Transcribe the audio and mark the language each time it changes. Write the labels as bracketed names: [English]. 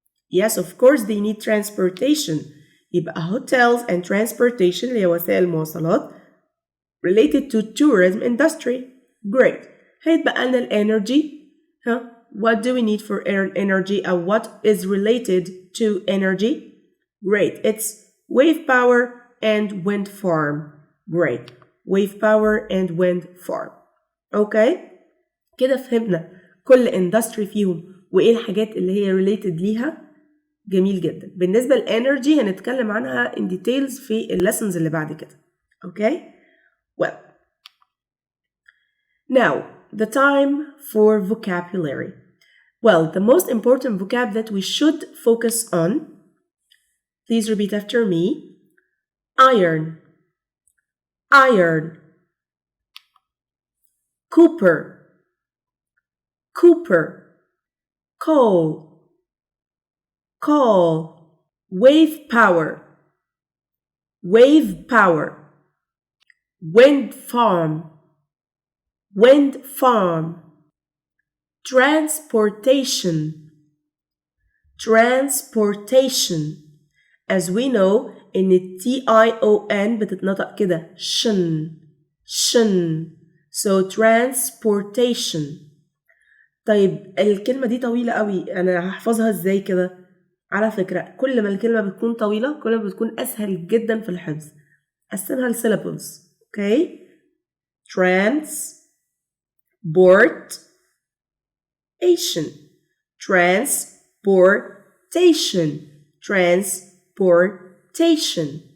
[English] yes of course they need transportation. يبقى hotels and transportation [Arabic] اللي هي وسائل المواصلات [English] related to tourism industry. [Arabic] great. هيتبقى لنا الانرجي. [English] what do we need for energy or what is related to energy؟ great. it's wave power and wind farm. great. wave power and wind farm. [Arabic] اوكي كده فهمنا كل industry فيهم وايه الحاجات اللي هي related ليها. جميل جدا. بالنسبة للانرجي هنتكلم عنها [English] in details [Arabic] في lessons اللي بعد كده. [English] Okay well now the time for vocabulary. Well, the most important vocab that we should focus on, please repeat after me. Iron, iron. Cooper, cooper. Coal, coal. Wave power, wave power. Wind farm, wind farm. Transportation, transportation. As we know [Arabic] إن TION بتتنطق كده شن شن. [English] So transportation. [Arabic] طيب الكلمة دي طويلة قوي، أنا هحفظها إزاي كده؟ على فكرة كل ما الكلمة بتكون طويلة كل ما بتكون أسهل جدا في الحفظ. قسمها لsyllables. [English] Okay. Transportation, transportation, transportation.